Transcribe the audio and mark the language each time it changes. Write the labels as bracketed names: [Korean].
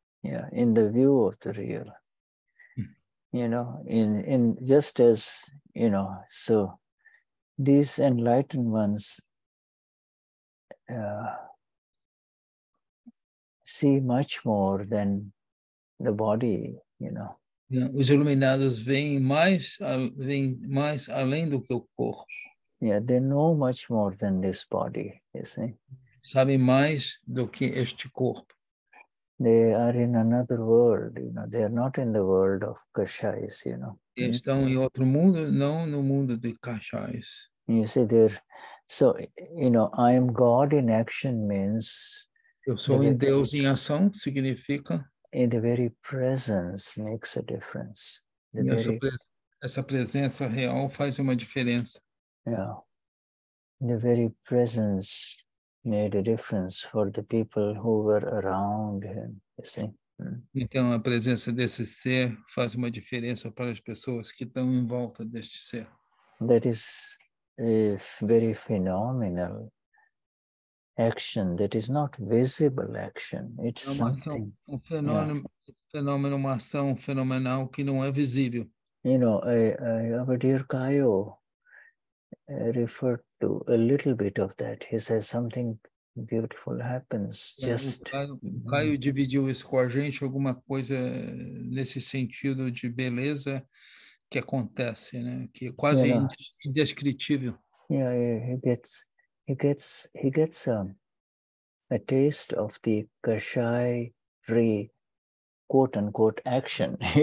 [English] Yeah, in the view of the real. You know, in just as so these enlightened ones see much more than the body, [Portuguese] Os iluminados veem mais além do que o corpo. [English] Yeah, they know much more than this body, you see. [Portuguese] Sabem mais do que este corpo. [English] They are in another world, They are not in the world of kashayas, [Portuguese] Eles estão em outro mundo, não no mundo de kashayas. [English] You see, so, I am God in action means... [Portuguese] Eu sou em Deus em ação, significa... [English] In the very presence makes a difference. [Portuguese] Essa presença real faz uma diferença. [English] Yeah. The very presence made a difference for the people who were around him, you see. [Portuguese] Então, a presença desse ser faz uma diferença para as pessoas que estão em volta deste ser. [English] That is a very phenomenal action. That is not visible action. It's something. [Portuguese] Fenômeno, uma ação fenomenal que não é visível. [English] Our dear Kayo referred to a little bit of that. He says something beautiful happens. [Portuguese] O Caio dividiu isso com a gente, alguma coisa nesse sentido de beleza que acontece, né? Que é quase indescritível. [English] Yeah, he gets a taste of the kashaya free, quote unquote, action.